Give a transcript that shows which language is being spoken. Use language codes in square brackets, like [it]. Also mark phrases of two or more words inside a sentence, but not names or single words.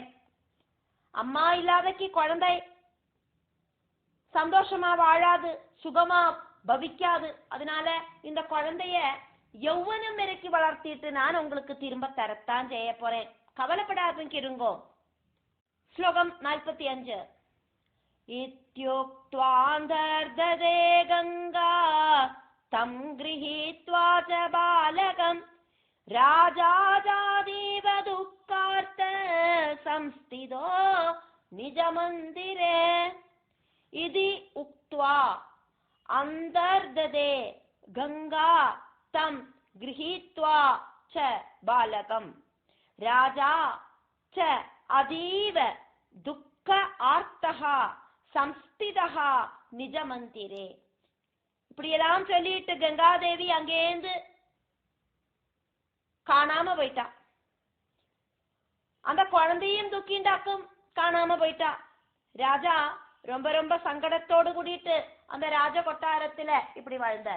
[ta] அம்மா இல்லாதக்கு குழந்தை சந்தோஷமா வாழாது, சுகமா பவிக்காது. அதனால இந்த குழந்தைய யௌவனம் வரைக்கும் வளர்த்திட்டு நான் உங்களுக்கு திரும்ப தரத்தான் செய்ய போறேன். கவலைப்படாதுங்க இருங்கோ. ஸ்லோகம் 45. [sa] इत्युक्त्वान्तर्ददे गङ्गाम् तं गृहीत्वा च बालकं राजादेव दुःखार्त संस्थितो निजमन्दिरे इति उक्त्वा अन्तर्ददे गंगा तं गृहीत्वा च बालकं राजा च अतीव दुःख आर्तः संस्थितः निजमन्दिरे. [ta] இப்படியெல்லாம் சொல்லிட்டு கங்காதேவி அங்கேந்து காணாம போயிட்டா. அந்த குழந்தையும் துக்கிண்டாக்கும் காணாம போயிட்டா. ராஜா ரொம்ப ரொம்ப சங்கடத்தோடு கூடிட்டு அந்த ராஜ கொட்டாரத்துல இப்படி வாழ்ந்தார்.